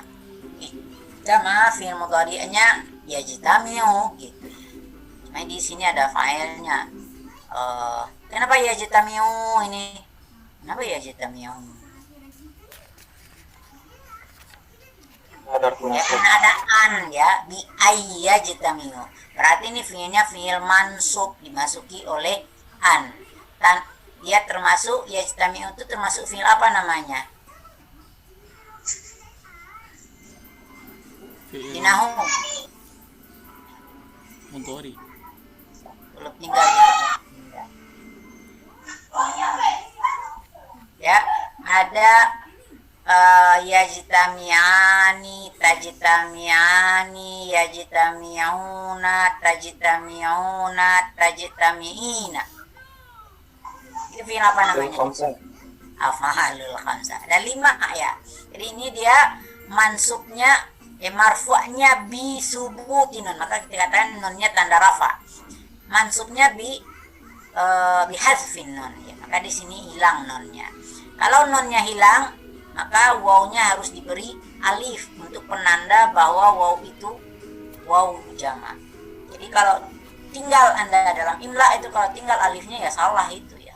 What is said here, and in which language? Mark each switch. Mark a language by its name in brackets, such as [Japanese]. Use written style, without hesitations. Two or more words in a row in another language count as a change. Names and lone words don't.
[Arabic] اجتمع فعل مضارع'nya [Indonesian] yajtamiu gitu. Cuma di sini ada fa'ilnya. Kenapa yajtamiu ini? Kenapa yajtamiu? Ya, karena ada an ya, [Arabic] بأن يجتمعوا. [Indonesian] Berarti ini fi'ilnya [Arabic] فعل منصوب [Indonesian] dimasuki oleh an. Dia termasuk yajtamiu itu termasuk fi'il apa namanya? Fi'il Dinahu mudhari. belum tinggal ya, ada [Arabic] يجتمعان، تجتمعان، يجتمعون، تجتمعون، تجتمعين. [Indonesian] Itu fi'il apa namanya? [Arabic] الأفعال الخمسة. [Indonesian] Ada 5 ya. Jadi ini dia mansubnya marfu'nya [Arabic] بثبوت النون. [Indonesian] Maka kita katakan nunnya tanda rafa. Mansubnya [Arabic] بحذف النون [Indonesian] ya. Maka di sini hilang nunnya. Kalau nunnya hilang, maka wawnya harus diberi alif untuk penanda bahwa waw itu waw jamak. Jadi kalau tinggal Anda dalam imla itu kalau tinggal alifnya ya salah itu ya.